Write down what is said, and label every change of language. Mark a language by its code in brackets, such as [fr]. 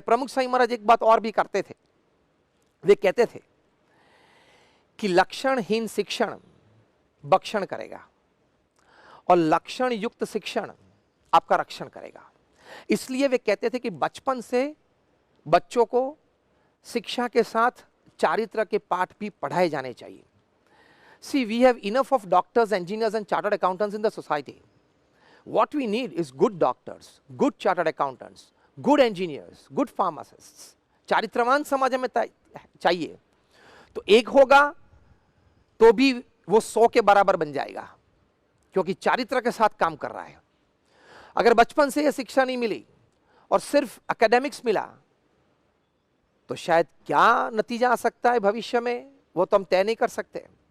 [hi] प्रमुख स्वामी महाराज एक बात और भी करते थे, वे कहते थे कि लक्षणहीन शिक्षण भक्षण करेगा और लक्षण युक्त शिक्षण आपका रक्षण करेगा। इसलिए वे कहते थे कि बचपन से बच्चों को शिक्षा के साथ चारित्र के पाठ भी पढ़ाए जाने चाहिए। [en] See, we have enough of doctors, engineers and chartered accountants in the society. What we need is good doctors, good chartered accountants, good engineers, good pharmacists. [hi] चारित्रवान समाज में चाहिए। तो एक होगा तो भी वो 100 के बराबर बन जाएगा, क्योंकि चारित्र के साथ काम कर रहा है। अगर बचपन से यह शिक्षा नहीं मिली और सिर्फ एकेडमिक्स मिला, तो शायद क्या नतीजा आ सकता है भविष्य में, वो तो हम तय नहीं कर सकते।